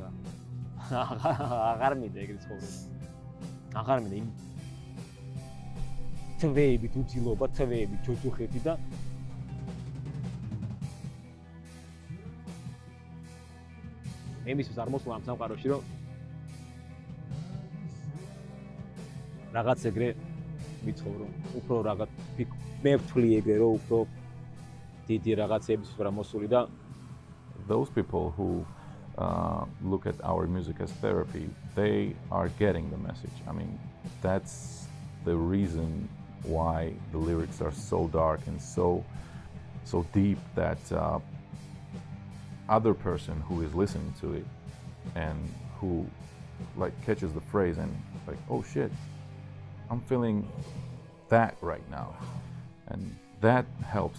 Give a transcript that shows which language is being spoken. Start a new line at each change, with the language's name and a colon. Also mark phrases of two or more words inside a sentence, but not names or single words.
Georgian: აღარ მინდა ეგრე ცხოვრება. აღარ მინდა იმ თვეებით უძილობა, თვეებით ჯოჯოხეთი და ემისთვის არ მოსვლა ამ სამყაროში, რომ რაღაც ეგრე ვიცხოვრო, უფრო რაღაც მე ვთვლი ეგრე, რომ უფრო დიდი რაღაცების ვარ მოსული და
English: those people who look at our music as therapy, they are getting the message. I mean, that's the reason why the lyrics are so dark and so deep that other person who is listening to it and who like catches the phrase and like, oh shit, I'm feeling that right now, and that helps.